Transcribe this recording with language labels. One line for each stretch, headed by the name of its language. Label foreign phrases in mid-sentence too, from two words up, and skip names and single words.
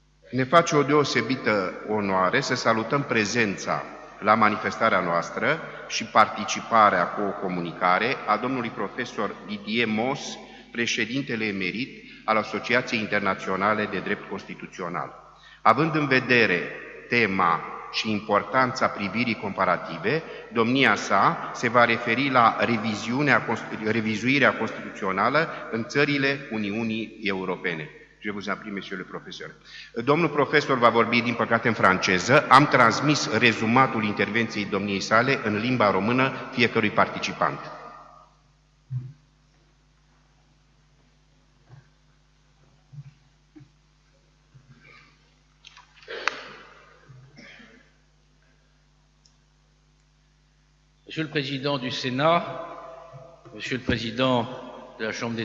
Romanian: Ne face o deosebită onoare să salutăm prezența la manifestarea noastră și participarea cu o comunicare a domnului profesor Didier Mos, președintele emerit al Asociației Internaționale de Drept Constituțional. Având în vedere tema și importanța privirii comparative, domnia sa se va referi la revizuirea constituțională în țările Uniunii Europene.
French: Je vous en prie, monsieur le professeur.
Romanian: Domnul profesor va vorbi, din păcate, în franceză. Am transmis rezumatul intervenției domniei sale în limba română fiecărui participant.
French: Monsieur le Président du Sénat, Monsieur le Président de la Chambre des